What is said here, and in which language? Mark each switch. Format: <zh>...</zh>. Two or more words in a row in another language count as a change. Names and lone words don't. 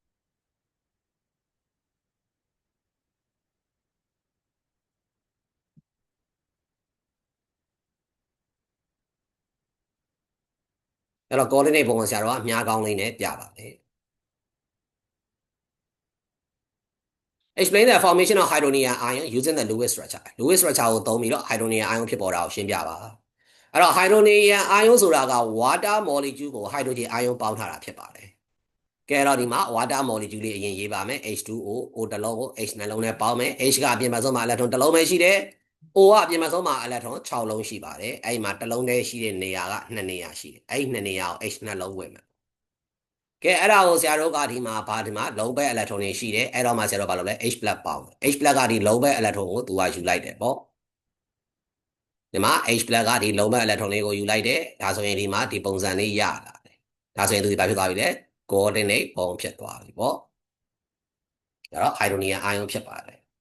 <my>အဲ့တော့</my> <en>coordinate bond</en> <my>ကိုဆရာတော်ကမြားကောင်းလေးနဲ့ပြပါတယ်</my> <en>Explain the formation of hydrogen ion using the Lewis structure Lewis structure</en> <my>ကိုသုံးပြီးတော့</my> <en>hydrogen ion</en> <my>ဖြစ်ပေါ်တာကိုရှင်းပြပါအဲ့တော့</my> <en>hydrogen ion</en> <my>ဆိုတာက</my> <en>water molecule</en> <my>ကို</my> <en>hydrogen ion</en> <my>ပေါင်းထားတာဖြစ်ပါတယ်ကဲတော့ဒီမှာ</my> <en>water molecule</en> <my>လေးအရင်ရေးပါမယ် H2O O တစ်လုံးကို H နှလုံးနဲ့ပေါင်းမယ် H ကအပြင်မှာဆုံးမှာ electron တစ်လုံးပဲရှိတယ် O ကအပြင်မှာဆုံးမှာ electron 6လုံးရှိပါတယ်အဲ့ဒီမှာတစ်လုံးတည်းရှိတဲ့နေရာက2နေရာရှိတယ်အဲ့ဒီ2နေရာကို H နှလုံးဝင်မယ်ကဲအဲ့ဒါကိုဆရာတို့ကဒီမှာလုံးပဲ electron တွေရှိတယ်အဲ့တော့မှဆရာတို့ဘာလုပ်လဲ H+ ပေါင်း H+ ကဒီလုံးပဲ electron ကိုသူကယူလိုက်တယ်ပေါ့ဒီမှာ H+ ကဒီလုံးပဲ electron လေးကိုယူလိုက်တယ်ဒါဆိုရင်ဒီမှာဒီပုံစံလေးရလာတယ်ဒါဆိုရင်သူဒီဘာဖြစ်သွားပြီလဲ</my> <en>coordinate bond</en> <my>ဖြစ်သွားပြီပေါ့ဒါတော့</my> <en>hydrogen ion</en> <my>ဖြစ်ပါတယ်</my>